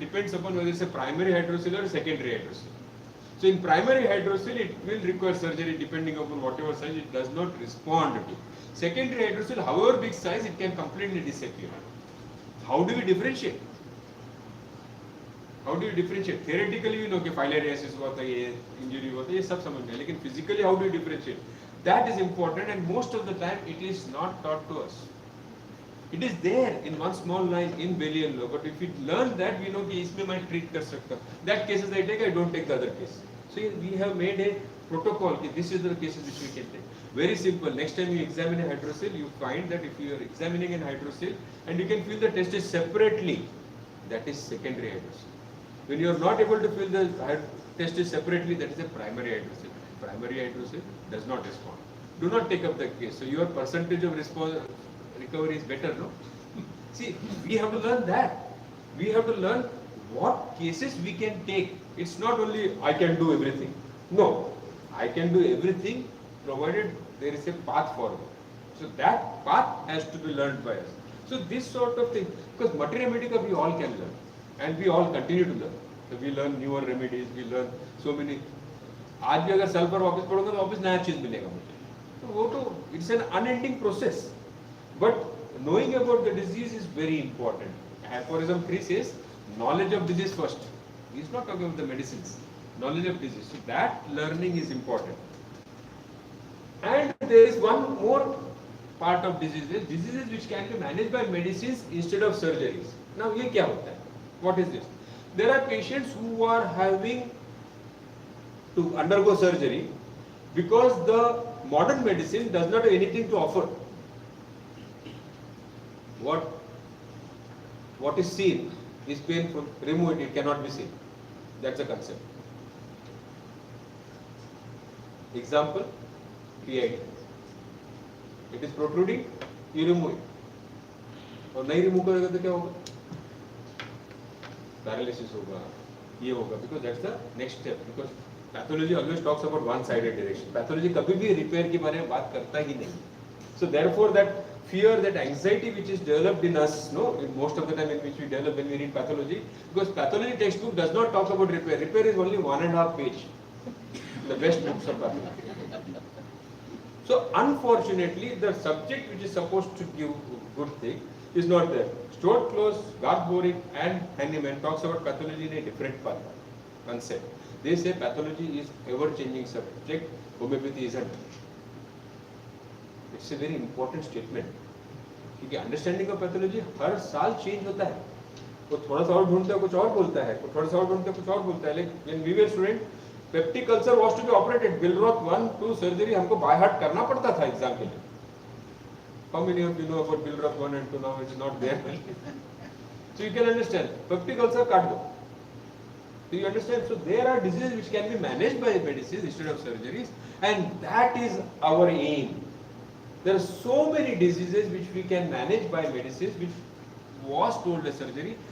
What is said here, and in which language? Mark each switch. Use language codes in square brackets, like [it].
[en] Depends upon whether it's a primary hydrocele or a secondary hydrocele. So in primary hydrocele, it will require surgery depending upon whatever size it does not respond to. Secondary hydrocele, however big size, it can completely disappear. How do we differentiate? How do you differentiate? Theoretically, you know [hi] कि filariasis हुआ था, ये injury हुआ था, ये सब समझ में. [en] लेकिन physically, how do you differentiate? That is important, and most of the time, it is not taught to us. It is there in one small line in Belial law, but if we learn that, we know [hi] कि इसमें मैं treat कर सकता. [en] That cases I take, I don't take the other case. So we have made a protocol कि this is the cases which we can take. Very simple. Next time you examine a hydrocele, you find that if you are examining an hydrocele and you can feel the testes separately, that is secondary hydrocele. When you are not able to feel the testes separately, that is a primary hydrocele. Primary hydrocele does not respond. Do not take up the case. So your percentage of recovery is better, no? See, we have to learn that. We have to learn what cases we can take. It's not only I can do everything. No, I can do everything provided there is a path forward. So that path has to be learned by us. So this sort of thing, because materia medica we all can learn. And we all continue to learn. So we learn newer remedies, we learn so many. [hi] आज भी अगर साल पर वापस पढ़ूंगा तो वापस नया चीज मिलेगा मुझे. तो वो तो [en] it's an unending process. But knowing about the disease is very important. Aphorism 3 says knowledge of disease first. He's not talking about the medicines. Knowledge of disease. So that learning is important. And there is one more part of diseases which can be managed by medicines instead of surgeries. Now [hi] ये क्या होता है? [en] What is this? There are patients who are having to undergo surgery because the modern medicine does not have anything to offer. What is seen is painful. Remove it, it cannot be seen. That's the concept. Example, PID. It is protruding, you remove it. [hi] और नहीं remove करेगा तो क्या होगा? [en] Paralysis होगा, [hi] ये होगा, [en] because that's the next step. Because pathology always talks about one-sided direction. [hi] Pathology कभी भी repair के बारे में बात करता ही नहीं. [en] So therefore that fear, that anxiety which is developed in us, no, in most of the time in which we develop when we read pathology, because pathology textbook does not talk about repair. Repair is only 1.5 page. The best books of pathology. So unfortunately, the subject which is supposed to give good thing is not there. Stuart Close, Garth Borick and Henneman talks about pathology in a different concept. They say pathology is ever-changing subject, homeopathy isn't. It's a very important statement. [hi] क्योंकि [en] understanding of pathology [hi] हर साल change होता है. वो थोड़ा सा और ढूंढता है, कुछ और बोलता है, थोड़ा सा और ढूंढता है, कुछ और बोलता है. [en] Like when we were student, peptic ulcer was to be operated. [hi] बिलरॉथ 1-2 surgery हमको बाय हार्ट करना पड़ता था एग्जाम के लिए. [en] How many of you know about Billroth 1 and 2? Now it is not there. So you can understand. Peptic ulcer [hi] काट दो. [en] Do you understand? So there are diseases which can be managed by medicines instead of surgeries, and that is our aim. There are so many diseases which we can manage by medicines which was told as surgery.